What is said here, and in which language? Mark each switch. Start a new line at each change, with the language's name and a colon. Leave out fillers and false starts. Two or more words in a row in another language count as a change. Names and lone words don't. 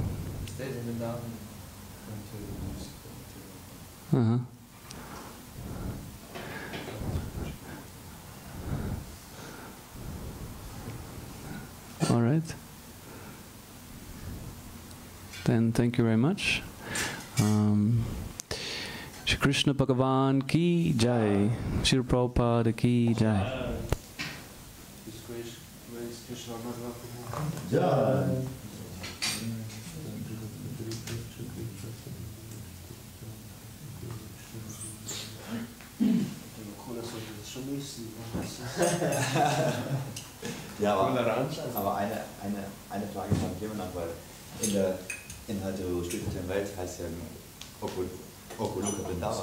English: All right. Then thank you very much.
Hindi: श्री कृष्ण भगवान की जय. श्री प्रभुपाद की जय. Jai.
German: Ja, aber eine Frage von jemand noch, weil in der spirituellen Welt heißt ja Okuluka Vrindavan.